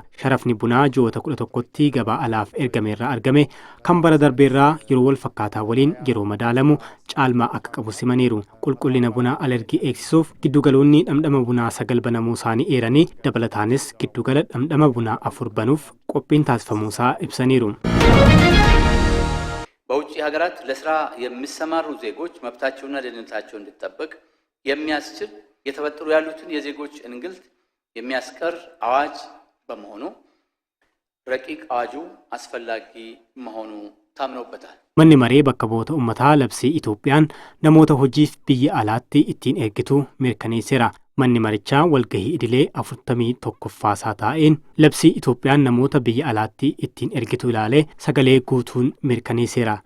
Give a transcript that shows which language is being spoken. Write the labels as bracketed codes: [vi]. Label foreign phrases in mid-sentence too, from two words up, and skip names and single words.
[om] Sharafni bunaa ji'oota 11tti gabaa alaaf ergameerraa argame kan bara darbeerraa yeroo wal fakkaataa waliin yeroo madaalamu caalmaa akka qabu simaniiru. Qulqullina bunaa alergii eegsisuuf giddugaloonni dhamdhama bunaa 9 banamuu isaanii eeranii dabalataanis giddugala dhamdhama bunaa 4 banuuf qophiin taasifamuusaa ibsaniiru. [am] በውጭ ሀገራት ለስራ የሚሰማሩ ዜጎች መብታቸውና ደህንነታቸው እንዲጠበቅ የሚያስችል የተፈጠሩ ያሉትን የዜጎች እንግልት የሚያስቀር አዋጅ በመሆኑ ረቂቅ አዋጁ አስፈላጊ መሆኑ ታምኖበታል። [om] Manni maree bakka bu'oota uummataa labsii Itoophiyaan namoota hojiif biyya alaatti ittiin ergitu mirkaneesseera. Manni marichaa walgahii idilee 41ffaasaa taa'een labsii Itoophiyaan namoota biyya alaatti ittiin ergitu ilaalee sagalee guutuun mirkaneesseera.